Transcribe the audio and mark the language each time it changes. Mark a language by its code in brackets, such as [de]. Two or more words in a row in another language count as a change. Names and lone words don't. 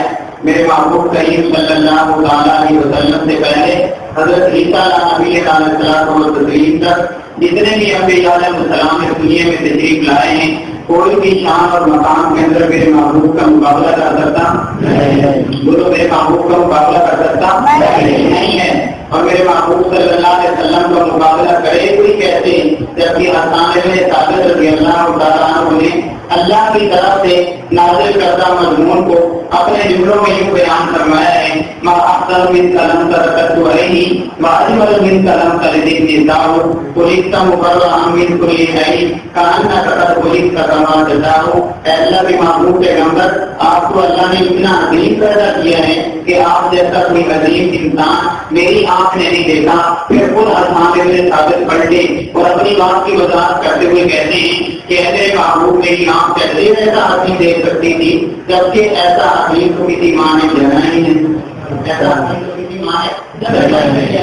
[ur] میرے محبوب کریم [ar] صلی اللہ علیہ وسلم [ur] سے پہلے حضرت عیسیٰ نبی [ar] علیہ السلام و تسلیم [ur] تک جتنے بھی انبیاء علیہ السلام اس دنیا میں تشریف لائے ہیں کوئی بھی شان اور مقام کے اندر میرے محبوب کا مقابلہ کر سکتا بولو میرے محبوب کا مقابلہ کر سکتا نہیں ہے. اور میرے محبوب [ar] صلی اللہ علیہ وسلم [ur] کا مقابلہ کرے کوئی کیسے، جبکہ حسان بن ثابت [ar] رضی اللہ تعالیٰ عنہ [ur] نے اللہ کی طرف سے نازل کردہ مضمون کو اپنے جملوں میں یوں بیان فرمایا ہے، [ar] ما احسن من کلام ترکت علیہ واجمل من کلام تلدین نساء خلقت مبرئا من کل عیب کانک قد خلقت کما تشاء۔ [ur] اے اللہ کے محبوب پیغمبر، آپ کو اللہ نے اتنا عظیم پیدا کیا ہے کہ آپ جیسا کوئی عظیم انسان میری آنکھ نے نہیں دیکھا۔ پھر خود حسان بن ثابت پلٹے اور اپنی بات کی وضاحت کرتے ہوئے کہتے ہیں کہ اے محبوب میری آنکھ کیسے ایسا عظیم دیکھ سکتی تھی، جبکہ ایسا عظیم تو کسی ماں نے جنا ہی نہیں، ایسا عظیم تو کسی ماں نے جنا ہی نہیں ہے۔